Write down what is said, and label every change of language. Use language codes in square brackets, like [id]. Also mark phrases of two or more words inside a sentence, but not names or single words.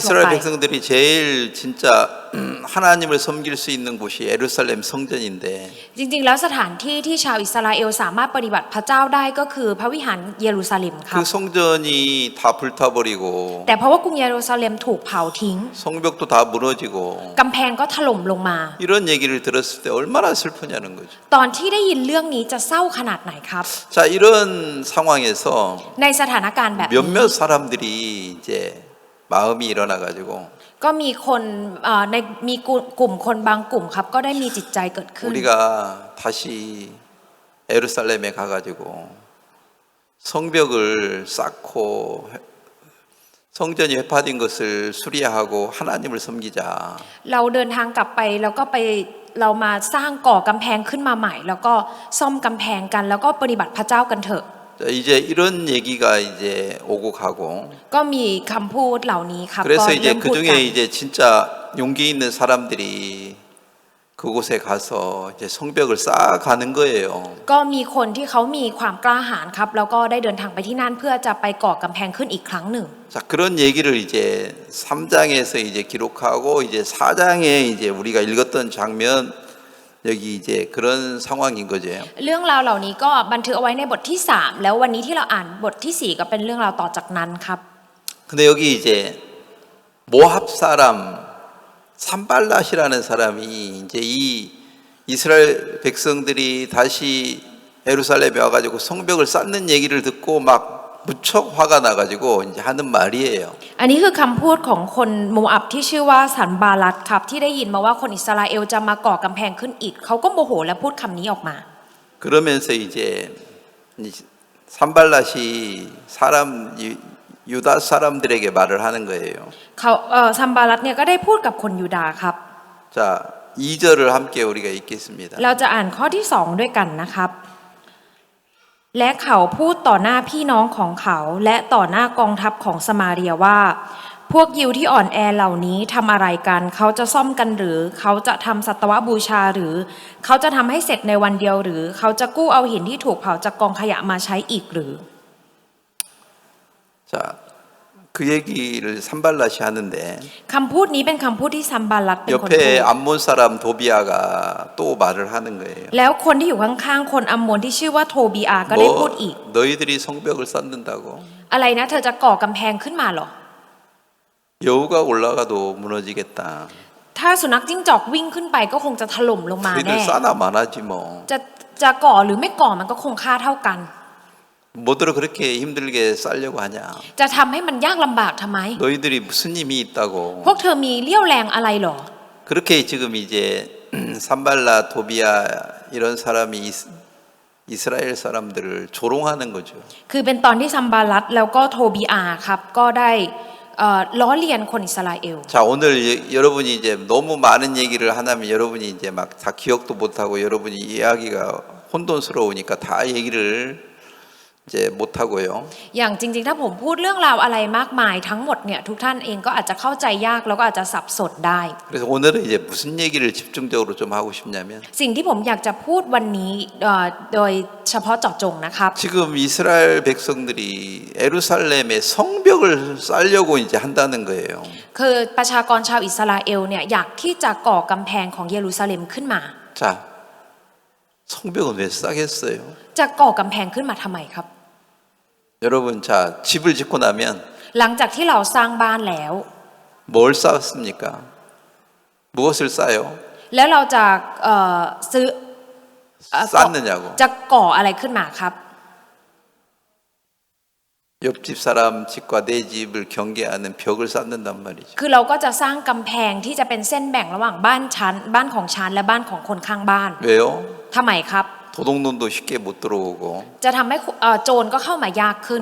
[ko] 이스라엘 [th] ไป [ko] 백성들이 제일 진짜 하나님을 섬길 수 있는 곳이 예루살렘 성전인데 [th] จริงๆแล้วสถานที่ที่ชาวอิสราเอลสามารถปฏิบัติพระเจ้าได้ก็คือพระวิหารเยรูซาเล็มครั [ko] 그 [th] บ [ko] 성전이 다 불타버리고 [th] แต่เพราะว่ากรุงเยรูซาเล็มถูกเผาทิ้ง [ko] 성벽도 다 무너지고 [th] กำแพงก็ถล่มลงมา [ko] 이런 얘기를 들었을 때 얼마나 슬프냐는 거죠. [th] ตอนที่ได้ยินเรื่องนี้จะเศร้าขนาดไหนครับ [ko] 자 이런 상황에서 [th] ในสถานการณ์แบบนี้ [ko] 몇몇 사람들이 이제 마음이 일어나 가지고 [th] ก็มีคนมีกลุ่มคนบางกลุ่มครับก็ได้มีจิตใจเกิดขึ้น [ko] 우리가 다시 예루살렘에 가가지고 성벽을 쌓고 성전이 회파된 것을 수리하고 하나님을 섬기자. [th] เราเดินทางกลับไปแล้วก็เรามาสร้างก่อกำแพงขึ้นมาใหม่ แล้วก็ซ่อมกำแพงกันแล้วก็ปฏิบัติพระเจ้ากันเถอะ [ko] 자, 이제 이런 얘기가 이제 오고 가고 [th] ก็มีคำพูดเหล่านี้ครับก็ [ko] 그래서 [th] เริ่ [ko] 이제 [th] มพูด [ko] 그 [th] กัน [ko] 중에 이제 진짜 용기 있는 사람들이 그곳에 가서 이제 성벽을 쌓아가는 거예요. [th] ก็มีคนที่เขามีความกล้าหาญครับแล้วก็ได้เดินทางไปที่นั่นเพื่อจะไปก่อกำแพงขึ้นอีกครั้งหนึ่ง [ko] 자, 그런 얘기를 이제 3장에서 이제 기록하고 이제 4장에 이제 우리가 읽었던 장면 여기 이제 그런 상황인 거죠. [th] เรื่องราวเหล่านี้ก็บันทึกเอาไว้ในบทที่ 3 แล้ววันนี้ที่เราอ่านบทที่ 4 ก็เป็นเรื่องราวต่อจากนั้นครับ [ko] 근데 여기 이제 모압 사람 산발랏이라는 사람이 이제 이 이스라엘 백성들이 다시 예루살렘에 와가지고 성벽을 쌓는 얘기를 듣고 막 무척 화가 나가지고 이제 하는 말이에요. [th] อันนี้คือคำพูดของคนโมอับที่ชื่อว่าสันบาลัดครับที่ได้ยินมาว่าคนอิสราเอลจะมาก่อกำแพงขึ้นอีกเขาก็โมโหและพูดคำนี้ออกมา [ko] 그러면서 이제 산발랏이 사람 유다 사람들에게 말을 하는 거예요. [th] เขาซัมบาลัดเนี่ยก็ได้พูดกับคนยูดาห์ครับ [ko] 자, 2절을 함께 우리가 읽겠습니다. [th] เราจะอ่านข้อที่ 2 ด้วยกันนะครับ และเขาพูดต่อหน้าพี่น้องของเขาและต่อหน้ากองทัพของสมาเรียว่า พวกยิวที่อ่อนแอเหล่านี้ทำอะไรกัน เขาจะซ่อมกันหรือ เขาจะทำสัตวบูชาหรือ เขาจะทำให้เสร็จในวันเดียวหรือ เขาจะกู้เอาหินที่ถูกเผาจากกองขยะมาใช้อีกหรือ [ko] 자, 그 얘기를 산발랏이 하는데 [th] คำพูดนี้เป็นคำพูดที่ซัมบาลัดเป็นคนพู [ko] 옆에 [th] ด [ko] 암몬 사람 도비아가 또 말을 하는 거예요. [th] แล้วคนที่อยู่ข้างๆคนอัมโมนที่ชื่อว่าโทบีอาก็ได้พูดอีก [ko] 너희들이 성벽을 쌓는다고 [th] อะไรนะเธอจะก่อกำแพงขึ้นมาเหรอ [ko] 여우가 올라가도 무너지겠다. [th] ถ้าสุนัขจิ้งจอกวิ่งขึ้นไปก็คงจะถล่มลงมา [ko] 너희들 [th] แน่ [ko] 싸나 마나지 뭐. [th] จะก่อหรือไม่ก่อมันก็คงค่าเท่ากัน [ko] 뭐들어 그렇게 힘들게 쌓려고 하냐. [th] จะทำให้มันยากลำบากทำไม [ko] 너희들이 무슨 힘이 있다고. [th] พวกเธอมีเลี้ยวแรงอะไรหรอ [ko] 그렇게 지금 이제 산발라 도비아 이런 사람이 이스라엘 사람들을 조롱하는 거죠. [th] คือเป็นตอนที่ซัมบาลัดแล้วก็โทบีอาครับก็ได้ล้อเลียนคนอิสราเอล [ko] 자, 오늘 여러분이 이제 너무 많은 얘기를 하냐면 여러분이 이제 막 다 기억도 못하고 여러분이 이야기가 혼돈스러우니까 다 얘기를 이제 못하고요. [th] อย่างจริงๆถ้าผมพูดเรื่องราวอะไรมากมายทั้งหมดเนี่ยทุกท่านเองก็อาจจะเข้าใจยากแล้วก็อาจจะสับสนได้ [ko] 그래서 오늘은 이제 무슨 얘기를 집중적으로 좀 하고 싶냐면 [th] สิ่งที่ผมอยากจะพูดวันนี้โดยเฉพาะเจาะจงนะครับ [ko] 지금 이스라엘 백성들이 예루살렘에 성벽을 쌓려고 이제 한다는 거예요. [th] คือประชากรชาวอิสราเอลเนี่ยอยากที่จะก่อกำแพงของเยรูซาเล็มขึ้นมา [ko] 자, 성벽은 왜 쌓겠어요? [th] จะก่อกำแพงขึ้นมาทำไมครับ [ko] 여러분, 자, 집을 짓고 나면 [th] หลังจากที่เราสร้างบ้านแล้ว [ko] 뭘 쌓습니까? 무엇을 쌓아요? [th] แล้วเราจะซื้อ [ko] 쌓느냐고. [th] จะก่ออะไรขึ้นมาครับ [ko] 옆집 사람 집과 내 집을 경계하는 벽을 쌓는단 말이죠. [th] คือเราก็จะสร้างกำแพงที่จะเป็นเส้นแบ่งระหว่างบ้านของฉันและบ้านของคนข้างบ้าน [ko] 왜요? [th] ทำไมครับ [ko] 도둑놈도 쉽게 못 들어오고 [th] จะทำให้โจรก็เข้ามายากขึ้น